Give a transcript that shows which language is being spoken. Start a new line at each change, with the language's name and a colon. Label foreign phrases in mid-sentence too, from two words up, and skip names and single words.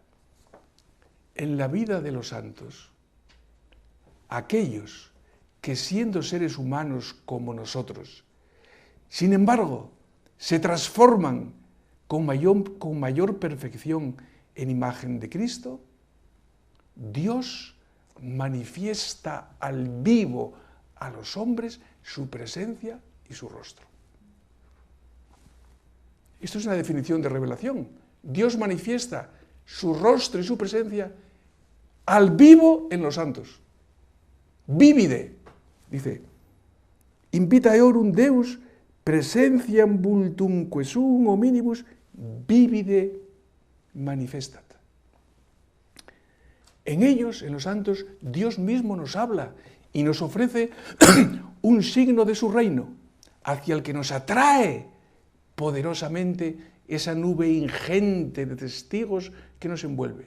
Spanish: En la vida de los santos, aquellos que siendo seres humanos como nosotros, sin embargo, se transforman con mayor perfección en imagen de Cristo, Dios manifiesta al vivo a los hombres su presencia y su rostro. Esto es una definición de revelación. Dios manifiesta su rostro y su presencia al vivo en los santos.
Latin: Vivide, dice, invita eorum Deus presentiam vultumque sum hominibus vivide manifestat.
Spanish: En ellos, en los santos, Dios mismo nos habla y nos ofrece un signo de su reino, hacia el que nos atrae poderosamente esa nube ingente de testigos que nos envuelve.